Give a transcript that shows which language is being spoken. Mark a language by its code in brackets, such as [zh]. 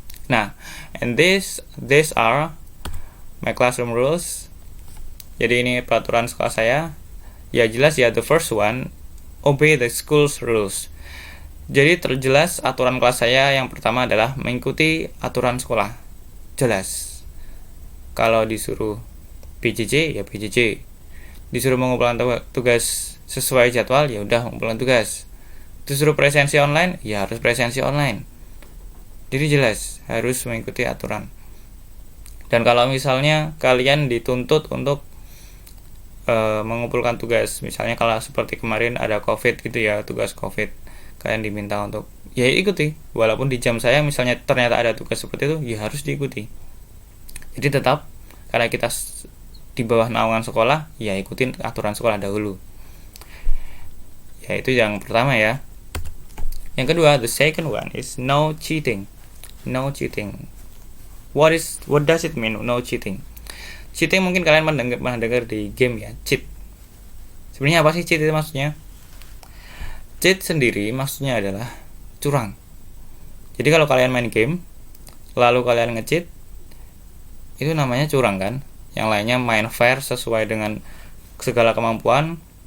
[en] Nah, and these are my classroom rules. [id] Jadi ini peraturan sekolah saya. Ya jelas ya, [en] the first one, obey the school's rules. [id] Jadi terjelas aturan kelas saya yang pertama adalah mengikuti aturan sekolah. Jelas. Kalau disuruh PJJ ya PJJ. Disuruh mengumpulkan tugas sesuai jadwal, ya udah mengumpulkan tugas. Disuruh presensi online, ya harus presensi online. Jadi jelas harus mengikuti aturan. Dan kalau misalnya kalian dituntut untuk mengumpulkan tugas, misalnya kalau seperti kemarin ada COVID gitu ya, tugas COVID, kalian diminta untuk ya ikuti. Walaupun di jam saya misalnya ternyata ada tugas seperti itu, ya harus diikuti. Jadi tetap, karena kita di bawah naungan sekolah, ya ikutin aturan sekolah dahulu. Ya itu yang pertama ya. Yang kedua, [en] the second one is no cheating. No cheating. What does it mean, no cheating? [id] Cheating mungkin kalian pernah dengar di game ya, cheat. Sebenarnya apa sih cheat itu maksudnya? Cheat sendiri maksudnya adalah curang. Jadi kalau kalian main game, lalu kalian nge-cheat, itu namanya curang kan? Yang lainnya main fair sesuai dengan segala kemampuan,